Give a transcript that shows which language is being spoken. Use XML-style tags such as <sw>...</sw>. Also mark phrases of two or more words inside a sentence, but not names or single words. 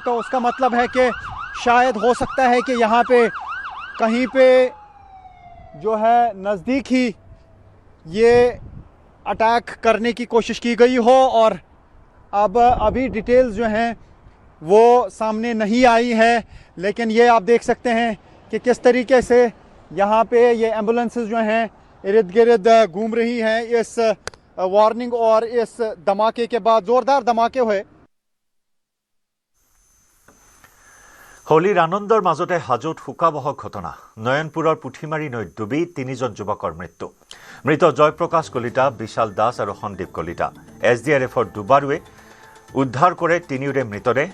<hi>तो उसका मतलब है कि शायद हो सकता है कि यहाँ पे कहीं पे जो है नज़दीक ही ये अटैक करने की कोशिश की गई हो, और अब अभी डिटेल्स जो हैं वो सामने नहीं आई है। लेकिन ये आप देख सकते हैं कि किस तरीके से यहाँ पे ये एम्बुलेंसेस जो हैं इर्द गिर्द घूम रही हैं इस वार्निंग और इस धमाके के बाद। ज़ोरदार धमाके हुए।</hi> <as>হোলীৰ আনন্দৰ মাজতে হাজোত শোকাবহ ঘটনা। নয়নপুৰৰ পুথিমাৰী নৈত ডুবি 3জন যুৱকৰ মৃত্যু। মৃত জয়প্ৰকাশ কলিতা, বিশাল দাস আৰু সন্দীপ কলিতা। SDRFৰ দুবাৰুৱে উদ্ধাৰ কৰে তিনিওৰে মৃতদেহ।</as>